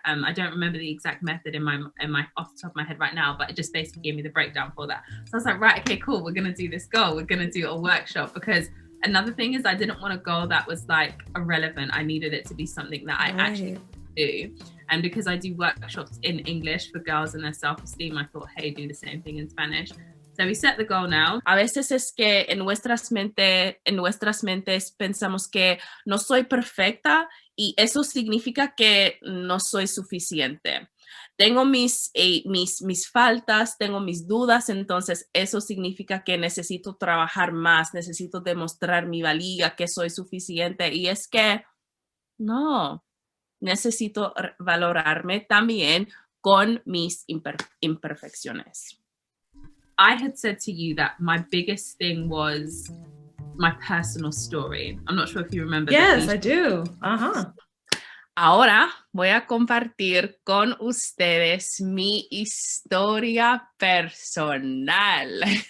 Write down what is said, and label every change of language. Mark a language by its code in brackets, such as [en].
[en] I don't remember the exact method in my off the top of my head right now, but it just basically gave me the breakdown for that. So I was like, right, okay, cool. We're going to do this goal. We're going to do a workshop, because another thing is I didn't want a goal that was like irrelevant. I needed it to be something that I actually do. And because I do workshops in English for girls and their self-esteem, I thought, hey, do the same thing in Spanish. So we set the goal now. [es] A veces es que en nuestras mentes pensamos que no soy perfecta y eso significa que no soy suficiente. Tengo mis faltas, tengo mis dudas, entonces eso significa que necesito trabajar más, necesito demostrar mi valía, que soy suficiente. Y es que no, necesito valorarme también con mis imperfecciones. [en] I had said to you that my biggest thing was my personal story. I'm not sure if you remember. Yes, I do. [es] Ahora voy a compartir con ustedes mi historia personal.